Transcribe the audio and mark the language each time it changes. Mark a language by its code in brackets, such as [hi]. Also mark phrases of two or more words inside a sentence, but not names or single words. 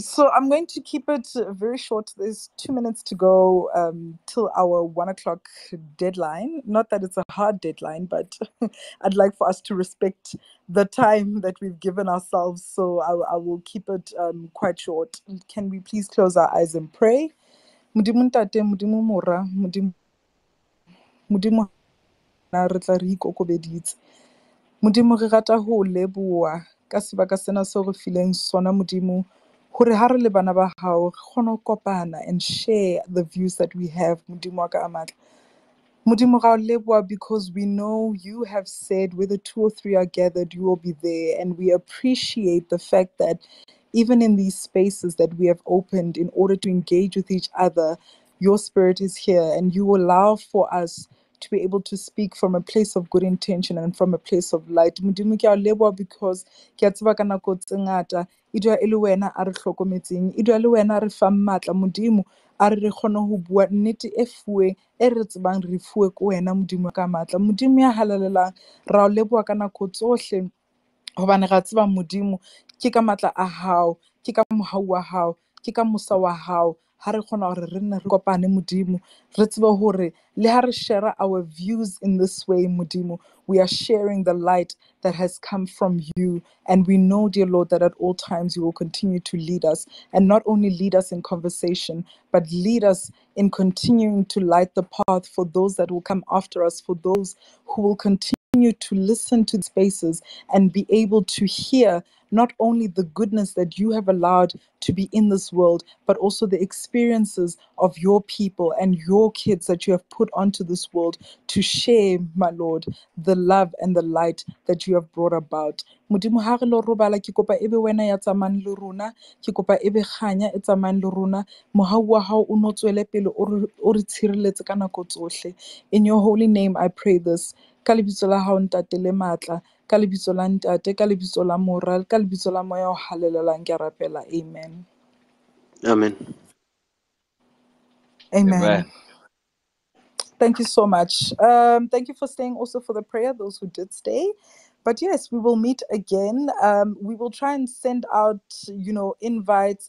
[en] So I'm going to keep it very short. There's 2 minutes to go till our 1 o'clock deadline. Not that it's a hard deadline, but I'd like for us to respect the time that we've given ourselves. So I will keep it quite short. Can we please close our eyes and pray? [st] Modimo ntate, Modimo mora, Modimo na re tla re ikokobeditse. Modimo re rata ho leboha ka sebaka sena seo re fileng sona Modimo, hore ha re le bana ba hao re kgone ho kopana [en] and share the views that we have. [st] Modimo wa ka a matla, Modimo ra o leboha [en] because we know you have said where the 2 or 3 are gathered, you will be there. And we appreciate the fact that even in these spaces that we have opened in order to engage with each other, your spirit is here and you allow for us to be able to speak from a place of good intention and from a place of light. [st] Modimo ke a o leboha because ke a tseba ka nako tse ngata e dula e le wena a re hlokometseng, e dula le wena a re fang matla Modimo, a re kgone ho bua nnete e fuweng e re tsebang re fuwe ke wena Modimo ka matla. Modimo ya halalelang, ra o leboha ka nako tsohle hobane ra tseba Modimo ke ka matla a hao, ke ka mohau wa hao, ke ka mosa wa hao ha re kgona hore re nne re kopane Modimo, re tsebe hore le ha re [en] share our views in this way [st] Modimo, [en] we are sharing the light that has come from you. And we know, dear Lord, that at all times you will continue to lead us, and not only lead us in conversation, but lead us in continuing to light the path for those that will come after us, for those who will continue to listen to the spaces and be able to hear not only the goodness that you have allowed to be in this world, but also the experiences of your people and your kids that you have put onto this world to share, my Lord, the love and the light that you have brought about. [st] Modimo ha re lo robala ke kopa ebe wena ya tsamayang le rona, ke kopa ebe kganya e tsamayang le rona, mohau wa hao o no tswele pele o re tshireletse ka nako tsohle. [en] In your holy name I pray this. [st] Ka lebitso la hao ntate le matla, ka lebitso la ntate, ka lebitso la mora, ka lebitso la moya o halelelang ke rapela. [en] Amen. Amen. Amen. Thank you so much. Thank you for staying also for the prayer, those who did stay. But yes, we will meet again. We will try and send out, invites.